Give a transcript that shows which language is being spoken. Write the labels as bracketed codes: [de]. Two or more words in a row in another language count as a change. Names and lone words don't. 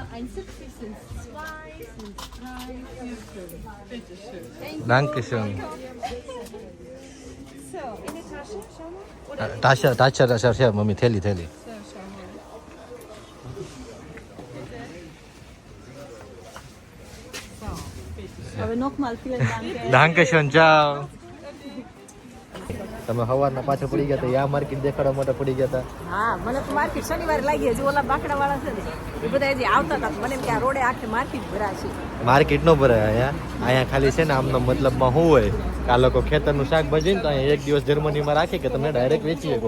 [de] 1,70 sind 2, sind 3, 4, 5. Bitte schön. Danke schön. So, in die Tasche, schau mal. Oder Tasche, Mami, થેલી so, schau mal. So, bitte. હવે noch mal vielen Dank Danke schön, ciao. [gu] તમે સવારના પાછળ પડી ગયા હતા આ માર્કેટ દેખાડવા માટે પડી ગયા હતા હા મને તો માર્કેટ શનિવારે લાગી હજી ઓલા બાકડા વાળા છે ને એ બધા હજી આવતા હતા મને એમ કે આ રોડે આખે માર્કેટ ભરાશે માર્કેટ નો ભરાય અહીંયા ખાલી છે ને આમનો મતલબમાં શું હોય કે આ લોકો ખેતરનું શાકભાજી ને તો અહીંયા એક દિવસ જર્મનીમાં રાખે કે તમને ડાયરેક્ટ વેચી શકો